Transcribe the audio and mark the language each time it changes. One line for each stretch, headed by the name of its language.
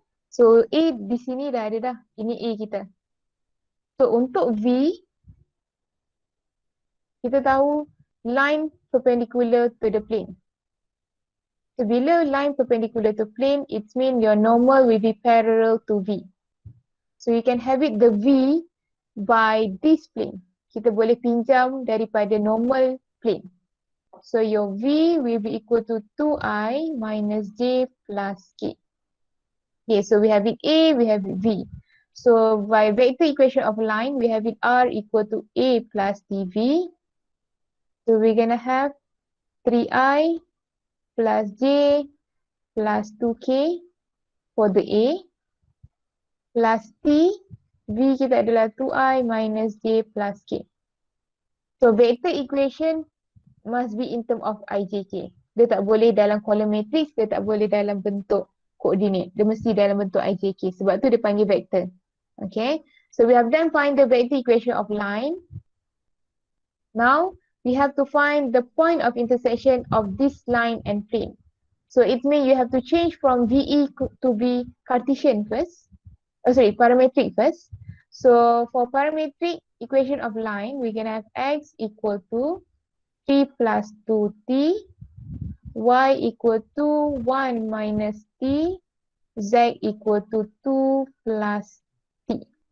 Malay: So A di sini dah ada dah. Ini A kita. So untuk V, kita tahu
English: line perpendicular to the plane. So bila line perpendicular to plane, it means your normal will be parallel to V. So you can have it the V by this plane.
Malay: Kita boleh pinjam daripada normal plane.
English: So your V will be equal to 2i minus j plus k. Okay, so we have it A, we have it V. So by vector equation of line, we have it R equal to A plus dV. So we're gonna have 3i plus j plus 2k for the A plus t,
Malay: V kita adalah
English: 2i minus j plus k. So vector equation must be in term of ijk.
Malay: Dia tak boleh dalam column matrix, dia tak boleh dalam bentuk koordinat. Dia mesti dalam bentuk ijk. Sebab tu dia panggil vector. Okay.
English: So we have then find the vector equation of line. Now we have to find the point of intersection of this line and plane. So it means you have to change from VE to be Cartesian first. Parametric first. So for parametric equation of line, we're gonna have x equal to 3 plus 2t, y equal to 1 minus t, z equal to 2 plus t.